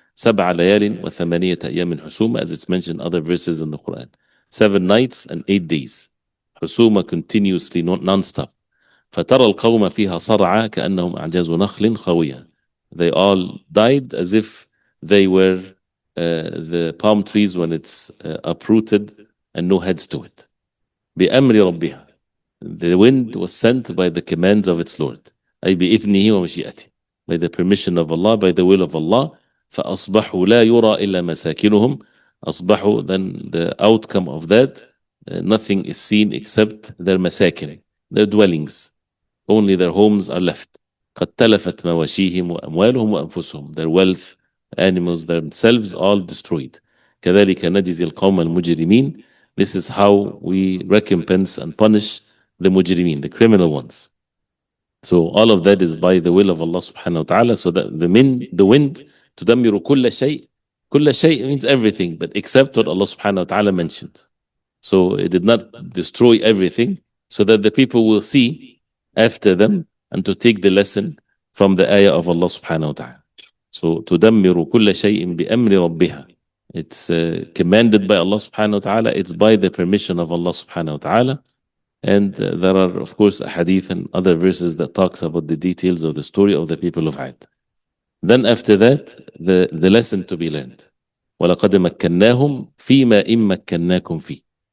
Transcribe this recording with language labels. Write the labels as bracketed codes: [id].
[en] 7 [ar] ليال وثمانية أيام حسوما, [en] as it's mentioned in other verses in the Quran. 7 nights and 8 days. حسوما, continuously, non-stop. [ar] فترى القوم فيها صرعى كأنهم أعجاز نخل خاوية. [en] They all died as if they were the palm trees when it's uprooted and no heads to it. [ar] بأمر ربها. [en] The wind was sent by the commands of its Lord. [ar] أي بإذنه ومشيئته. [en] By the permission of Allah, by the will of Allah. [ar] فأصبحوا لا يرى إلا مساكنهم. [en] أصبحوا, then the outcome of that, nothing is seen except their masakin, their dwellings. Only their homes are left. [ar] قد تلفت مواشيهم وأموالهم وأنفسهم. [en] Their wealth, animals, themselves, all destroyed. [ar] كذلك نجزي القوم المجرمين. [en] This is how we recompense and punish the mujrimin, the criminal ones. So all of that is by the will of Allah subhanahu wa ta'ala. So that the wind [ar] تدمر كل شيء. كل شيء [en] means everything, but except what Allah subhanahu wa ta'ala mentioned. So it did not destroy everything, so that the people will see after them and to take the lesson from the ayah of Allah subhanahu wa ta'ala. [ar] So تدمر كل شيء بأمر ربها. [en] It's commanded by Allah subhanahu wa ta'ala. It's by the permission of Allah subhanahu wa ta'ala. And there are, of course, a hadith and other verses that talks about the details of the story of the people of Ad. Then after that, the lesson to be learned. [ar] وَلَقَدْ مَكَّنَّاهُمْ فِيمَا إِن مَكَّنَّاكُمْ فِيهِ.